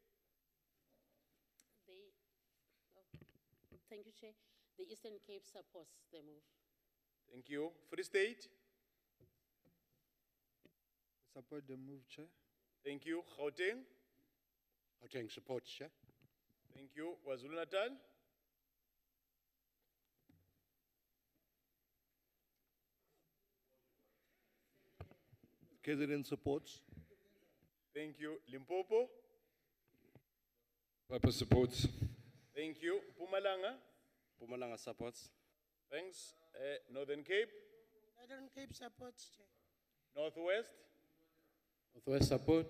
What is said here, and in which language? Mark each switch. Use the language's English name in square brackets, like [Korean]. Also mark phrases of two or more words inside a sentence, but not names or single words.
[English] Thank you, Chair. The Eastern Cape supports the move. Thank you. Free State. Support the move, Chair. Thank you. Gauteng. Gauteng supports, Chair. Thank you. KwaZulu-Natal. KZN supports. Thank you. Limpopo. Papa supports. Thank you. Mpumalanga. Mpumalanga supports. Thanks. Northern Cape. Northern Cape supports, Chair. Northwest. Northwest support.